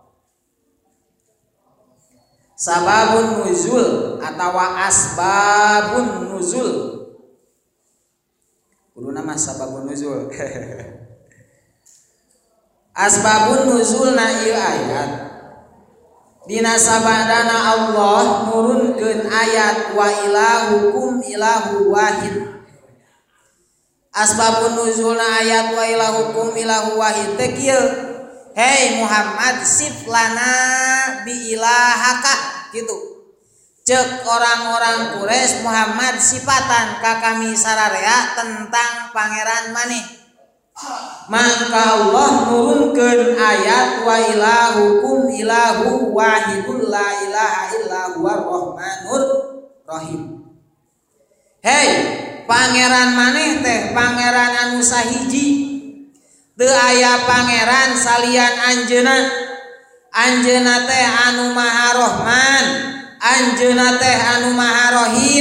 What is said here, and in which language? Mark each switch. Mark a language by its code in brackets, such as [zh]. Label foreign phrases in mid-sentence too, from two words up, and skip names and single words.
[ar] سبب النزول atawa أسباب النزول. [su] Kuduna mah [ar] سبب النزول. [su] Asbabun nuzulna ieu ayat. Dina sabadana Allah nurunkeun ayat [ar] وإلهكم إله واحد. [su] Asbabun nuzulna ayat [ar] وإلهكم إله واحد [su] teh kieu. [ar] Hei Muhammad صف لنا بإلهك gitu. [su] Cek orang-orang Quraisy Muhammad sifatan ka kami sararea tentang pangeran maneh. Maka Allah nurunkeun ayat [ar] وإلهكم إله واحد لا إله إلا هو الرحمن الرحيم. [su] Hei pangeran maneh teh pangeran anu sahiji teu aya pangeran salian anjeunna. Anjeunna teh anu maha rahman, anjeunna teh anu maha rahim.